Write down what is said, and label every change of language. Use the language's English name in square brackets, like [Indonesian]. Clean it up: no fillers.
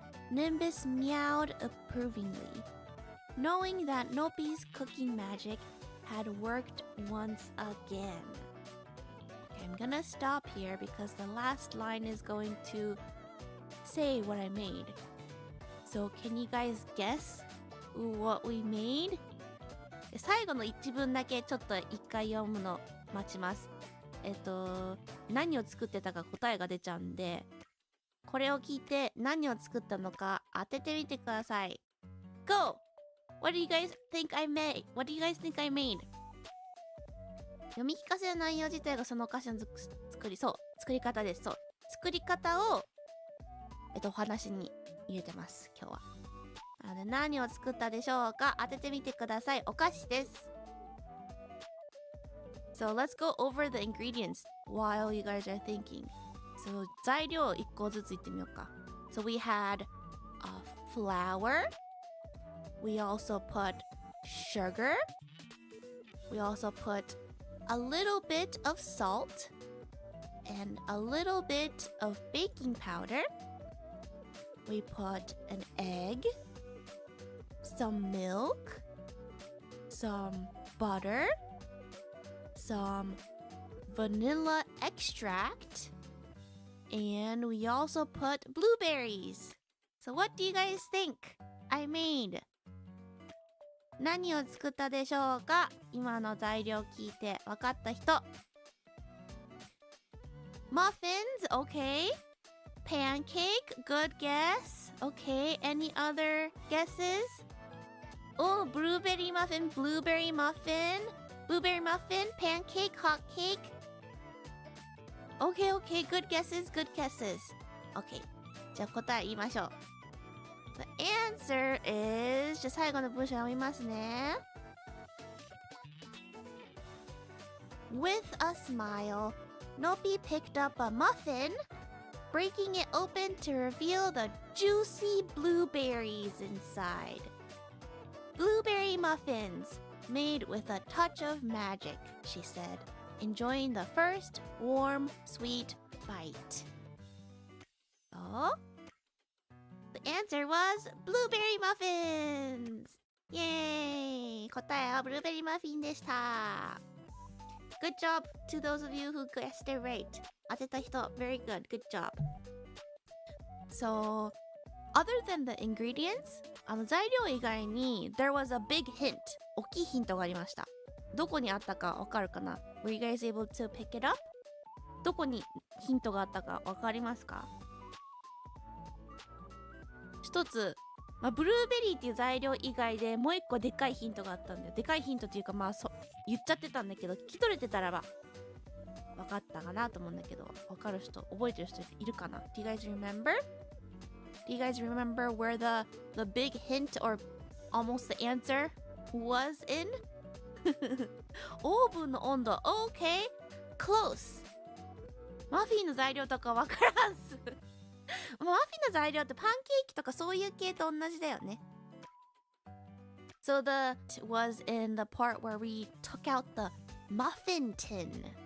[English] Nimbus meowed approvingly, knowing that Nopi's cooking magic had worked once again. Okay, I'm gonna stop here because the last line is going to say what I made. So can you guys guess what we made? [Japanese] 最後の一文だけちょっと一回読むの待ちます。何を作ってたか答えが出ちゃうんで、これを聞いて何を作ったのか当ててみてください。 [English] Go! What do you guys think I made? What do you guys think I made? [Japanese] 読み聞かせの内容自体がそのお菓子の作り方です。そう。作り方を、お話に入れてます、今日は。なので何を作ったでしょうか当ててみてください。お菓子です。 [English] So let's go over the ingredients while you guys are thinking. So [Japanese] 材料1個ずつ言ってみようか。 [English] So we had flour. We also put sugar. We also put a little bit of salt and a little bit of baking powder. We put an egg, some milk, some butter, some vanilla extract, and we also put blueberries. So what do you guys think I made? [Japanese] 何を作ったでしょうか？今の材料聞いて分かった人。 [English] Muffins, okay. Pancake, good guess. Okay, any other guesses? Oh, blueberry muffin, blueberry muffin. Blueberry muffin, pancake, hot cake. Okay, okay, good guesses, good guesses. Okay, [Japanese] じゃあ答え言いましょう。 [English] The answer is [Japanese] じゃあ最後の文章読みますね。 [English] With a smile, Noppy picked up a muffin, breaking it open to reveal the juicy blueberries inside. Blueberry muffins, made with a touch of magic, she said, enjoying the first warm, sweet bite. So, the answer was blueberry muffins! Yay! [Japanese] 答えはブルーベリーマフィンでした。 [English] Good job to those of you who guessed it right. [Japanese] 当てた人、 [English] very good. Good job. So, other than the ingredients, [Japanese] 材料以外に [English] there was a big hint. [Japanese] 大きいヒントがありました。どこにあったかわかるかな？ [English] Were you guys able to pick it up? [Japanese] どこにヒントがあったかわかりますか？一つ、ブルーベリーっていう材料以外でもう一個でかいヒントがあったんだよ。でかいヒントっていうか言っちゃってたんだけど、聞き取れてたらば分かったかなと思うんだけど、分かる人、覚えてる人いるかな？ [English] Do you guys remember? Do you guys remember where the big hint or almost the answer was in? [Japanese] オーブンの温度。 [English] Okay, close. [Japanese] マフィンの材料とか分からんす。マフィンの材料ってパンケーキとかそういう系と同じだよね。 [English] So the was in the part where we took out the muffin tin.